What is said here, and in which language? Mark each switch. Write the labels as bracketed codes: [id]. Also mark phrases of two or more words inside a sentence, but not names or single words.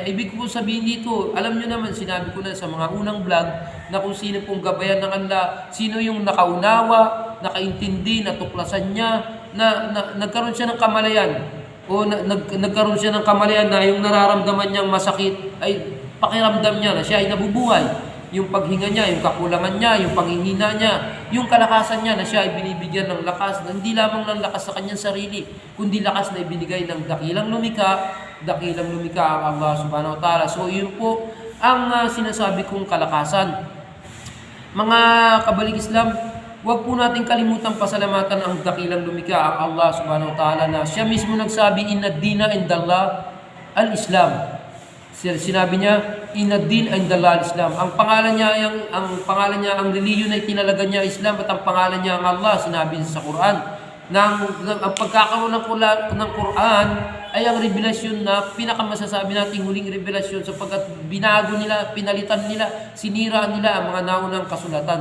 [tl] Ibig po sabihin dito, alam nyo naman, sinabi ko na sa mga unang vlog, na kung sino pong gabayan ng Allah, sino yung nakaunawa, nakaintindi, natuklasan niya, na nagkaroon siya ng kamalayan, o nagkaroon siya ng kamalayan na yung nararamdaman niyang masakit ay pakiramdam niya na siya ay nabubuhay. Yung paghinga niya, yung kakulangan niya, yung panghihina niya, yung kalakasan niya na siya ay binibigyan ng lakas, na hindi lamang ng lakas sa kanyang sarili, kundi lakas na ibinigay ng dakilang lumikha dakilang lumikha ang Allah [ar] سبحانه وتعالى. [tl] So yun po ang sinasabi kong kalakasan. Mga kabalik Islam, huwag po natin kalimutang pasalamatan ang dakilang lumikha ang Allah [ar] سبحانه وتعالى [tl] na siya mismo nagsabi, [ar] إن الدين عند الله الإسلام. [tl] Sinabi niya, [ar] إن الدين عند الله الإسلام. [tl] Ang pangalan niya, ang reliyon ay tinalaga niya Islam, at ang pangalan niya ang Allah, sinabi sa Quran. Ang pagkakaroon ng Quran ay ang revelasyon na pinakamasasabi nating huling revelasyon, sapagkat binago nila, pinalitan nila, sinira nila ang mga naunang kasulatan.